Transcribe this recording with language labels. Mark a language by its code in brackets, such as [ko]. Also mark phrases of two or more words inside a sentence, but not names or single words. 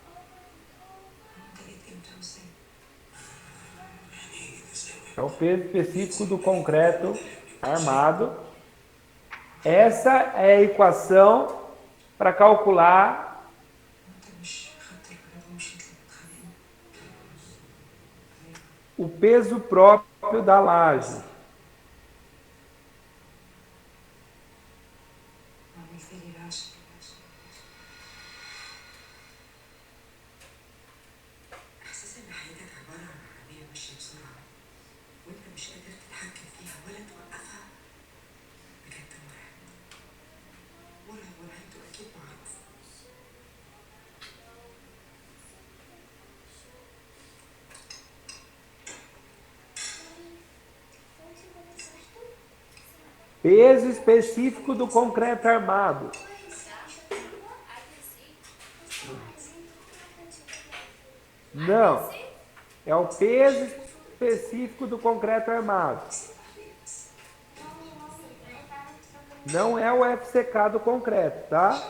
[pt] É o peso específico do concreto armado. Essa é a equação para calcular o peso próprio da laje. [ar] إحساس إن حياتك عبارة عن عربية ماشية بسرعة وأنت مش قادر تتحكم فيها ولا توقفها بجد مرعب. مرعب ونهايته أكيد معروفة. [pt] Peso específico do concreto armado. Não. É o peso específico do concreto armado. Não é o FCK do concreto, tá?